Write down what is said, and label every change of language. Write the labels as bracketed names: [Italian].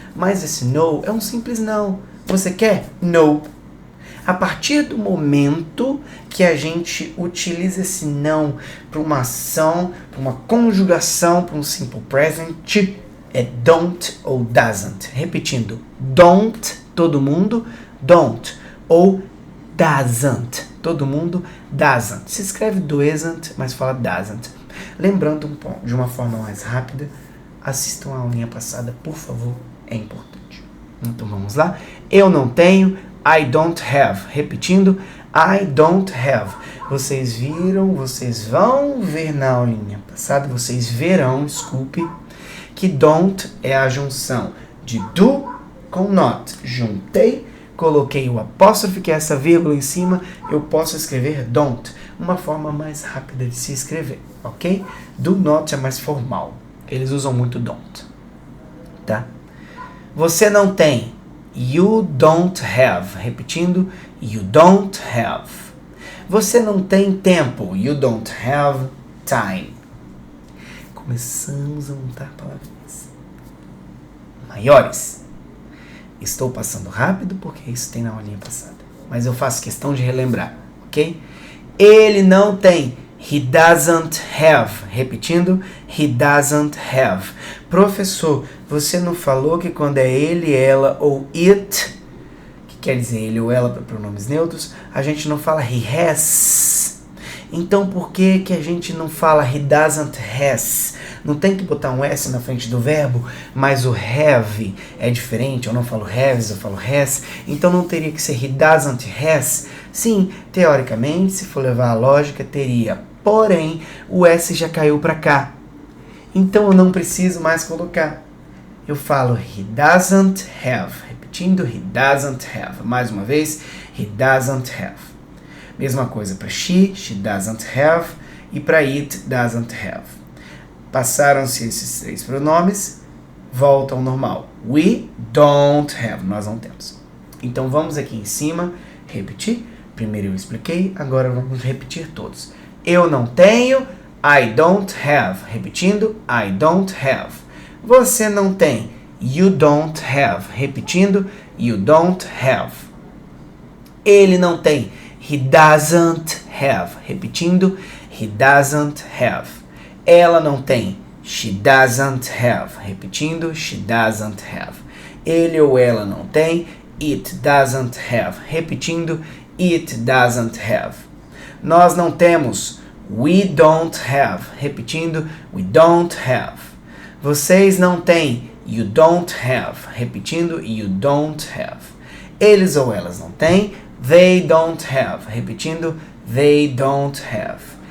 [Portuguese] Mas esse no é um simples não. Você quer? No. A partir do momento que a gente utiliza esse não para uma ação, para uma conjugação, para um simple present, é don't ou doesn't. Repetindo, don't, todo mundo, don't. Ou doesn't, todo mundo, doesn't. Se escreve doesn't, mas fala doesn't. Lembrando de uma forma mais rápida, assistam a aulinha passada, por favor, é importante. Então vamos lá. Eu não tenho, [English] I don't have. [Portuguese] Repetindo, [English] I don't have. [Portuguese] Vocês viram, vocês vão ver na aulinha passada, vocês verão, desculpe, que don't é a junção de do com not. Juntei, coloquei o apóstrofe, que é essa vírgula em cima, eu posso escrever don't. Uma forma mais rápida de se escrever, ok? Do not é mais formal. Eles usam muito don't, tá? Você não tem. [English] You don't have. [Portuguese] Repetindo, [English] you don't have. [Portuguese] Você não tem tempo. [English] You don't have time. [Portuguese] Começamos a montar palavras maiores. Estou passando rápido porque isso tem na aulinha passada. Mas eu faço questão de relembrar, ok? Ele não tem. [English] He doesn't have. [Portuguese] Repetindo, [English] he doesn't have. [Portuguese] Professor, você não falou que quando é ele, ela ou it, que quer dizer ele ou ela para pronomes neutros, a gente não fala he has. Então por que a gente não fala he doesn't has? Não tem que botar um S na frente do verbo, mas o have é diferente. Eu não falo has, eu falo has. Então não teria que ser he doesn't has? Sim, teoricamente, se for levar a lógica, teria. Porém, o S já caiu para cá. Então eu não preciso mais colocar. Eu falo [English] he doesn't have. [Portuguese] Repetindo, [English] he doesn't have. [Portuguese] Mais uma vez, [English] he doesn't have. [Portuguese] Mesma coisa para [English] she doesn't have. [Portuguese] E para [English] it doesn't have. [Portuguese] Passaram-se esses 3 pronomes, volta ao normal. [English] We don't have, [Portuguese] nós não temos. Então vamos aqui em cima, repetir. Primeiro eu expliquei, agora vamos repetir todos. Eu não tenho, [English] I don't have. [Portuguese] Repetindo, [English] I don't have. [Portuguese] Você não tem, [English] you don't have. [Portuguese] Repetindo, [English] you don't have. [Portuguese] Ele não tem, [English] he doesn't have. [Portuguese] Repetindo, [English] he doesn't have. [Portuguese] Ela não tem. [English] She doesn't have. [Portuguese] Repetindo, [English] she doesn't have. [Portuguese] Ele ou ela não tem. [English] It doesn't have. [Portuguese] Repetindo, [English] it doesn't have. [Portuguese] Nós não temos. [English] We don't have. [Portuguese] Repetindo, [English] we don't have. [Portuguese] Vocês não têm. [English] You don't have. [Portuguese] Repetindo, [English] you don't have. [Portuguese] Eles ou elas não têm. [English] They don't have. Repetindo, they don't have.